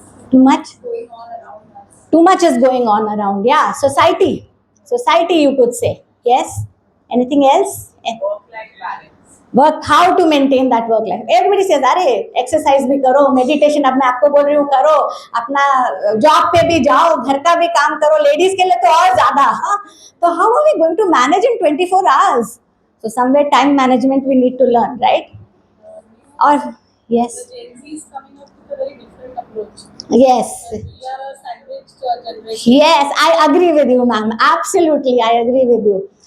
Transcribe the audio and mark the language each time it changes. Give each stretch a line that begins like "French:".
English: Too much? Too much is going on around. Yeah, society you could say. Yes. Anything else? Work-life balance. Work, how to maintain that work life? Everybody says,
Hindi: अरे exercise भी करो, meditation, अब मैं आपको बोल रही हूँ करो, अपना job पे भी जाओ, घर का भी काम करो, ladies के लिए तो और ज़्यादा. हाँ, तो
English: how are we going to manage in 24 hours? So somewhere time management we need to learn, right? Or yes. The Gen Z is coming up with a very different approach. Yes. We are a sandwich generation. Yes, I agree with you, ma'am. Absolutely, I agree with you.